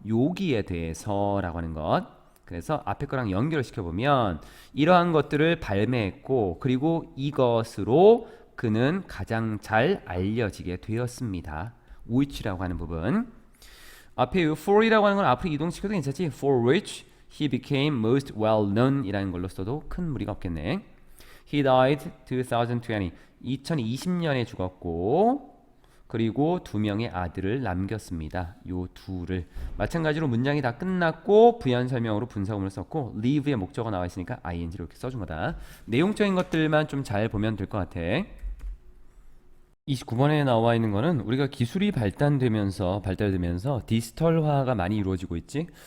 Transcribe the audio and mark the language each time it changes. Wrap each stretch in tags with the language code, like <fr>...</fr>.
<ko>여기에 대해서라고 하는 것. 그래서 앞에 거랑 연결을 시켜보면 이러한 것들을 발매했고 그리고 이것으로 그는 가장 잘 알려지게 되었습니다. which라고 하는 부분. 앞에 이 for이라고 하는 건 앞으로 이동시켜도 괜찮지?</ko> <en>For which he became most well known</en> <ko>이라는 걸로 써도 큰 무리가 없겠네.</ko> <en>He died 2020.</en> <ko>2020년에 죽었고 그리고 두 명의 아들을 남겼습니다. 요 둘을 마찬가지로 문장이 다 끝났고 부연 설명으로 분사구문을 썼고 live의 목적어가 나와 있으니까 ing를 이렇게 써준 거다. 내용적인 것들만 좀 잘 보면 될 것 같아. 29번에 나와 있는 거는 우리가 기술이 발달되면서 디지털화가 많이 이루어지고 있지.</ko>